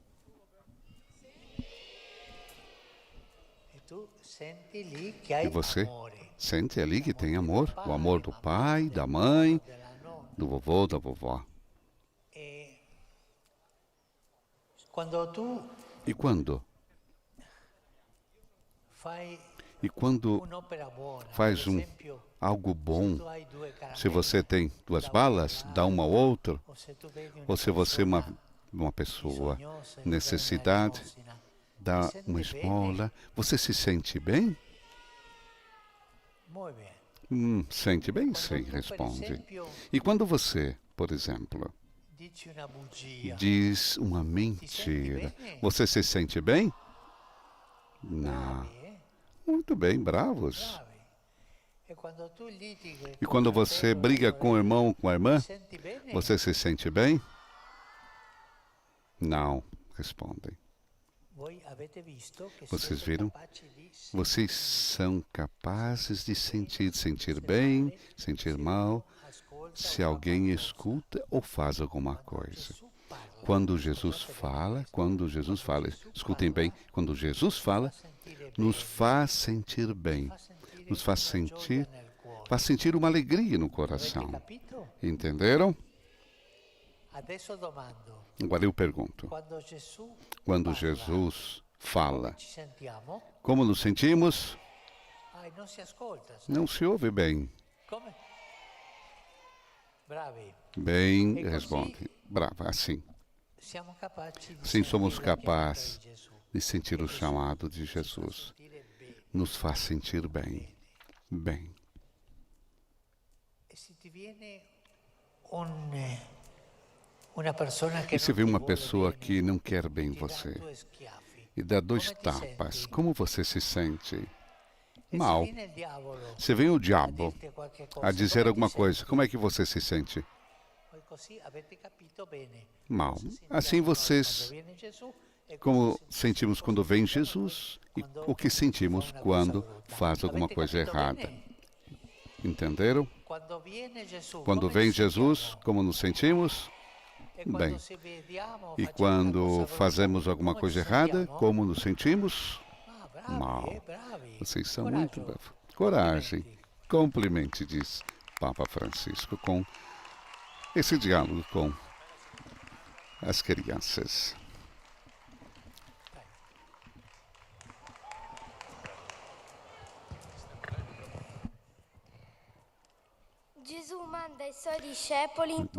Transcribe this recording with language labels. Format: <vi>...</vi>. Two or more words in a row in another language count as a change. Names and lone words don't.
<pt>E você sente ali que tem amor, o amor do pai, da mãe, do vovô, da vovó. E quando E quando</pt> <it>un'opera buona,</it> <pt>faz</pt> <it>per</it> <pt>um</pt> <it>esempio,</it> <pt>algo bom,</pt> <it>tu hai due se caramelle,</it> <pt>você tem 2 balas, dá uma ao outro.</pt> <it>o se tu vedi una</it> <pt>Ou se você é</pt> <it>persona</it> <pt>uma pessoa</pt> <it>bisognosa e gli dai una</it> <pt>necessidade,</pt> <it>elemosina,</it> <pt>dá</pt> <it>ti sente</it> <pt>uma</pt> <it>bene?</it> <pt>esmola, você se sente bem?</pt> <it>Muy bene.</it> <pt>Sente bem,</pt> <it>Quando</it> <pt>sim,</pt> <it>tu, per</it> <pt>responde.</pt> <it>esempio,</it> <pt>E quando você, por exemplo,</pt> <it>dici una bugia,</it> <pt>diz uma</pt> <it>ti senti</it> <pt>mentira,</pt> <it>bene?</it> <pt>você se sente bem? Não.</pt> <it>Bravi, eh?</it> <pt>Muito bem, bravos.</pt> <it>Bravi. E quando tu litighi</it> <pt>E</pt> <it>con</it> <pt>quando</pt> <it>un</it> <pt>você</pt> <it>fratello,</it> <pt>briga</pt> <it>una</it> <pt>com o</pt> <it>sorella,</it> <pt>irmão, com a irmã,</pt> <it>ti senti bene?</it> <pt>você se sente bem? Não, respondem.</pt> <it>Voi avete visto che</it> <pt>Vocês</pt> <it>siete</it> <pt>viram?</pt> <it>capaci di</it> <pt>Vocês são capazes de sentir bem, sentir mal, se alguém escuta ou faz alguma coisa. Quando Jesus fala, escutem bem, quando Jesus fala, nos faz sentir bem, nos faz sentir uma alegria no coração.</pt> <it>capito?</it> <pt>Entenderam?</pt> <it>Adesso domando,</it> <pt>Agora eu pergunto, quando Jesus fala,</pt> <it>ci sentiamo?</it> <pt>como nos sentimos?</pt> <it>Non si ascolta.</it> <pt>Não se ouve bem.</pt> <it>Come? Bravi.</it> <pt>Bem,</pt> <it>E così</it> <pt>responde. Brava, assim.</pt> <it>Siamo capaci di</it> <pt>Sim, somos</pt> <it>sentire la chiamata</it> <pt>capazes</pt> <it>di Gesù.</it> <pt>de sentir o chamado de Jesus.</pt> <it>Sentire bene.</it> <pt>Nos faz sentir bem. Bem.</pt> <it>E se ti viene una persona che</it> <pt>E se</pt> <it>non</it> <pt>vê</pt> <it>ti</it> <pt>uma</pt> <it>vuole</it> <pt>pessoa</pt> <it>bene,</it> <pt>que não quer bem</pt> <it>ti dà</it> <pt>você</pt> <it>due schiaffi.</it> <pt>e dá 2</pt> <it>Come ti</it> <pt>tapas,</pt> <it>senti?</it> <pt>como você se sente?</pt> <it>E</it> <pt>Mal.</pt> <it>se viene il diavolo</it> <pt>Se vem o</pt> <it>a</it> <pt>diabo</pt> <it>dirti qualche cosa,</it> <pt>a dizer</pt> <it>come</it> <pt>alguma</pt> <it>ti</it> <pt>coisa,</pt> <it>senti?</it> <pt>como é que você se sente?</pt> <it>Poi così avete capito bene.</it> <pt>Mal.</pt> <it>Cosa sentiamo</it> <pt>Assim</pt> <it>noi</it> <pt>vocês,</pt> <it>quando viene Gesù e</it> <pt>como</pt> <it>cosa</it> <pt>sentimos quando vem Jesus e o que sentimos quando faz alguma</pt> <it>Avete</it> <pt>coisa</pt> <it>capito</it> <pt>errada.</pt> <it>bene?</it> <pt>Entenderam?</pt> <it>Quando viene Gesù,</it> <pt>Quando</pt> <it>come</it> <pt>vem</pt> <it>ci</it> <pt>Jesus,</pt> <it>sentiamo?</it> <pt>como nos sentimos?</pt> <it>E quando</it> <pt>Bem.</pt> <it>se vediamo,</it> <pt>E</pt> <it>facciamo</it> <pt>quando</pt> <it>una cosa</it> <pt>fazemos</pt> <it>brutta,</it> <pt>alguma</pt> <it>come</it> <pt>coisa</pt> <it>ci</it> <pt>errada,</pt> <it>sentiamo?</it> <pt>como nos sentimos?</pt> <it>Ah, bravi,</it> <pt>Mal.</pt> <it>bravi.</it> <pt>Vocês são</pt> <it>Coraggio.</it> <pt>muito bravos. Coragem.</pt> <it>Complimenti.</it> <pt>Complemente, diz Papa Francisco, com esse diálogo com as crianças.</pt> <it>Gesù manda i suoi discepoli in</it>